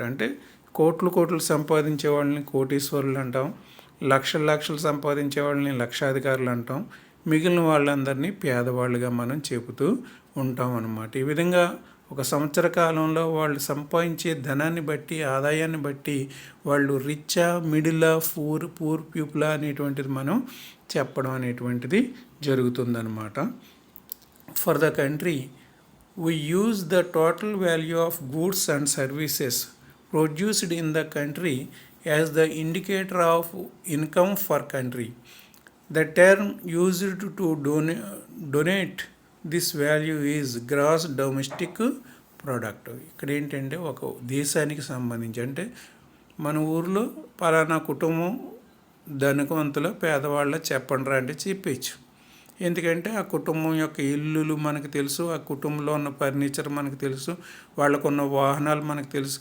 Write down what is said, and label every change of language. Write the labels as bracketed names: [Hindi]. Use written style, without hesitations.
[Telugu] అంటే కోట్లు సంపాదించే వాళ్ళని కోటీశ్వరులు అంటాం, లక్షలు సంపాదించే వాళ్ళని లక్షాధికారులు అంటాం, మిగిలిన వాళ్ళందరినీ పేదవాళ్ళుగా మనం చెబుతూ ఉంటాం అన్నమాట. ఈ విధంగా ఒక సంవత్సర కాలంలో వాళ్ళు సంపాదించే ధనాన్ని బట్టి, ఆదాయాన్ని బట్టి వాళ్ళు రిచ్చా, మిడిలా, పూర్ పీపులా అనేటువంటిది మనం చెప్పడం అనేటువంటిది జరుగుతుందన్నమాట. [English] For the country we use the total value of goods and services produced in the country as the indicator of income for country. The term used to donate this value is gross domestic product. [Telugu] ఇక్కడ ఏంటంటే ఒక దేశానికి సంబంధించి, అంటే మన ఊర్లో పలానా కుటుంబం ధనవంతుల పేదవాళ్ళ చెప్పండి రా అంటే చెప్పచ్చు. ఎందుకంటే ఆ కుటుంబం యొక్క ఇల్లులు మనకు తెలుసు, ఆ కుటుంబంలో ఉన్న ఫర్నిచర్ మనకు తెలుసు, వాళ్ళకున్న వాహనాలు మనకు తెలుసు.